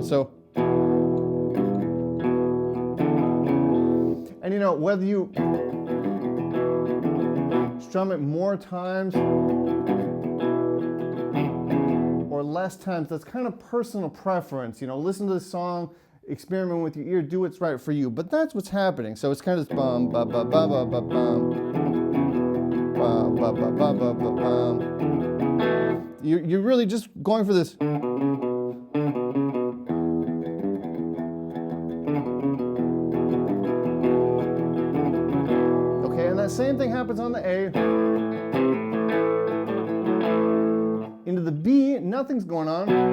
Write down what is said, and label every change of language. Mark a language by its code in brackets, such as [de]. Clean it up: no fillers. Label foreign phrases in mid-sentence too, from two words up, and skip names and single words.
[en] So, and you know, whether you strum it more times or less times, that's kind of personal preference. You know, listen to the song, experiment with your ear, do what's right for you. But that's what's happening. So it's kind of this bum, ba, ba, ba, ba, ba, bum, ba, ba, ba, ba, ba, ba, bum. You're really just going for this. Same thing happens on the A. Into the B, nothing's going on.